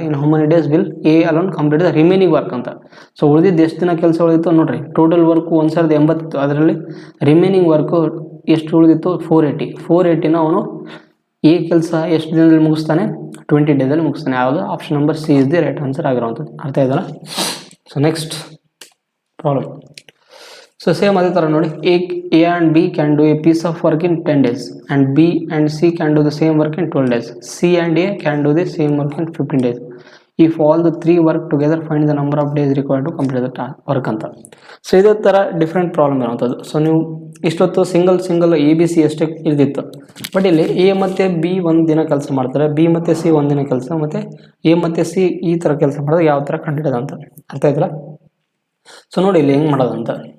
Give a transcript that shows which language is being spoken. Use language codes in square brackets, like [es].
[en] in how many days will A alone complete the remaining work [kn] ಅಂತ. So ಉಳಿದಿದ್ದು ಎಷ್ಟು ದಿನ ಕೆಲಸ ಉಳಿದಿತ್ತು ನೋಡಿರಿ. ಟೋಟಲ್ ವರ್ಕು 1080, ಅದರಲ್ಲಿ ರಿಮೈನಿಂಗ್ ವರ್ಕು ಎಷ್ಟು ಉಳಿದಿತ್ತು? 480 ಅವನು ಎ ಕೆಲಸ ಎಷ್ಟು ದಿನದಲ್ಲಿ ಮುಗಿಸ್ತಾನೆ? 20 ಡೇಸಲ್ಲಿ ಮುಗಿಸ್ತಾನೆ. ಯಾವುದು? [en] option number C is the right answer [kn] ಆಗಿರೋವಂಥದ್ದು. ಅರ್ಥ ಆಯ್ತಲ್ಲ? So next problem. So same ಅದೇ ಥರ ನೋಡಿ, [en] A and B can do a piece of work in 10 days and B and C can do the same work in 12 days. C and A can do the same work in 15 days. If all the three work together, find the number of days required to complete the work ಅಂತ. [kn] So ಇದೇ ಥರ different problem ಇರೋವಂಥದ್ದು. So ನೀವು ಇಷ್ಟೊತ್ತು single ABC ಅಷ್ಟೇ ಇರ್ದಿತ್ತು. But ಇಲ್ಲಿ A ಮತ್ತು B ಒಂದು ದಿನ ಕೆಲಸ ಮಾಡ್ತಾರೆ, B ಮತ್ತು C ಒಂದು ದಿನ ಕೆಲಸ, ಮತ್ತು A ಮತ್ತು C ಈ ಥರ ಕೆಲಸ ಮಾಡಿದ್ರೆ ಯಾವ ಥರ ಕಂಡಿಡೋದಂತ. ಅರ್ಥ ಆಯ್ತಲ್ಲ? ಸೊ ನೋಡಿ ಇಲ್ಲಿ ಹೆಂಗೆ ಮಾಡೋದಂತ.